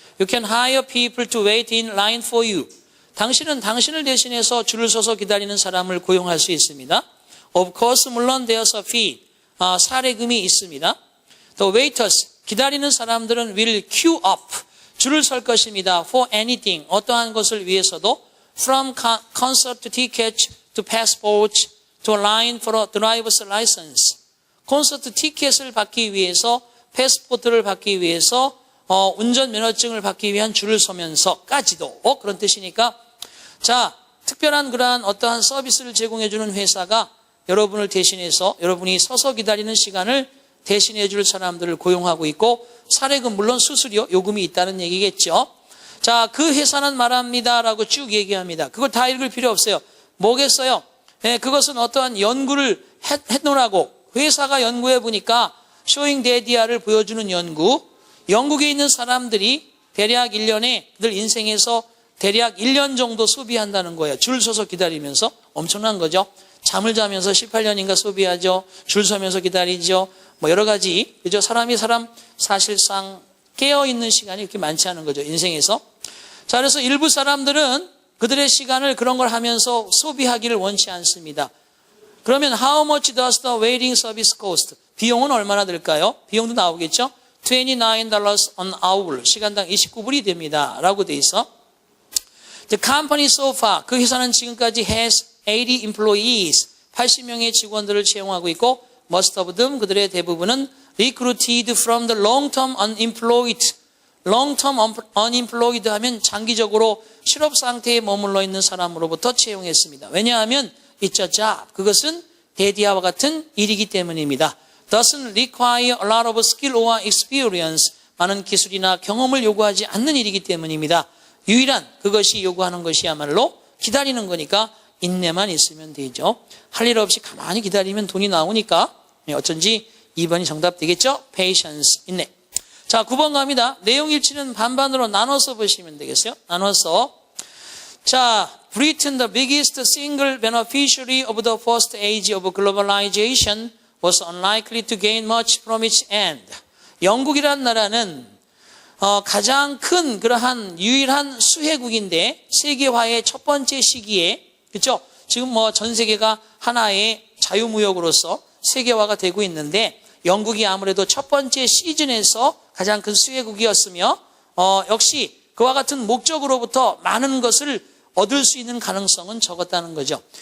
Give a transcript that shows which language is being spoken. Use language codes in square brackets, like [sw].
[en] You can hire people to wait in line for you. [ko] 당신은 당신을 대신해서 줄을 서서 기다리는 사람을 고용할 수 있습니다. [en] Of course, [ko] 물론 [en] there's a fee. [ko] 사례금이 있습니다. [en] The waiters, [ko] 기다리는 사람들은 [en] will queue up. [ko] 줄을 설 것입니다. [en] For anything, [ko] 어떠한 것을 위해서도 [en] from concert tickets to passports to line for a driver's license. [ko] 콘서트 티켓을 받기 위해서, 패스포트를 받기 위해서, 운전면허증을 받기 위한 줄을 서면서까지도 그런 뜻이니까 자, 특별한 그러한 어떠한 서비스를 제공해주는 회사가 여러분을 대신해서 여러분이 서서 기다리는 시간을 대신해 줄 사람들을 고용하고 있고 사례금 물론 수수료 요금이 있다는 얘기겠죠. 자, 그 회사는 말합니다라고 쭉 얘기합니다. 그걸 다 읽을 필요 없어요. 뭐겠어요? 그것은 어떠한 연구를 해놓으라고 회사가 연구해 보니까 쇼잉 데디아를 보여주는 연구. 영국에 있는 사람들이 대략 1년에 그들 인생에서 대략 1년 정도 소비한다는 거예요. 줄 서서 기다리면서. 엄청난 거죠. 잠을 자면서 18년인가 소비하죠. 줄 서면서 기다리죠. 뭐 여러 가지. 그죠? 사람 사실상 깨어있는 시간이 그렇게 많지 않은 거죠. 인생에서. 자, 그래서 일부 사람들은 그들의 시간을 그런 걸 하면서 소비하기를 원치 않습니다. 그러면 [en] how much does the waiting service cost? [ko] 비용은 얼마나 들까요? 비용도 나오겠죠? [en] $29 an hour. [ko] 시간당 29불이 됩니다. 라고 돼 있어. [en] The company so far. [ko] 그 회사는 지금까지 [en] has 80 employees. [ko] 80명의 직원들을 채용하고 있고 [en] most of them [ko] 그들의 대부분은 [en] recruited from the long-term unemployed. long-term unemployed [ko] 하면 장기적으로 실업 상태에 머물러 있는 사람으로부터 채용했습니다. 왜냐하면 [en] it's a job. [ko] 그것은 데디아와 같은 일이기 때문입니다. [en] doesn't require a lot of skill or experience. [ko] 많은 기술이나 경험을 요구하지 않는 일이기 때문입니다. 유일한 그것이 요구하는 것이야말로 기다리는 거니까 인내만 있으면 되죠. 할 일 없이 가만히 기다리면 돈이 나오니까 어쩐지 2번이 정답 되겠죠? patience, 인내. 자, 9번 갑니다. 내용 일치는 반반으로 나눠서 보시면 되겠어요. 나눠서. [en] 자, Britain, the biggest single beneficiary of the first age of globalization, was unlikely to gain much from its end. [ko] 영국이란 나라는 가장 큰 그러한 유일한 수혜국인데 세계화의 첫 번째 시기에, 그렇죠? 지금 뭐 전 세계가 하나의 자유무역으로서 세계화가 되고 있는데 영국이 아무래도 첫 번째 시즌에서 가장 큰 수혜국이었으며 역시 그와 같은 목적으로부터 많은 것을 얻을 수 있는 가능성은 적었다는 거죠.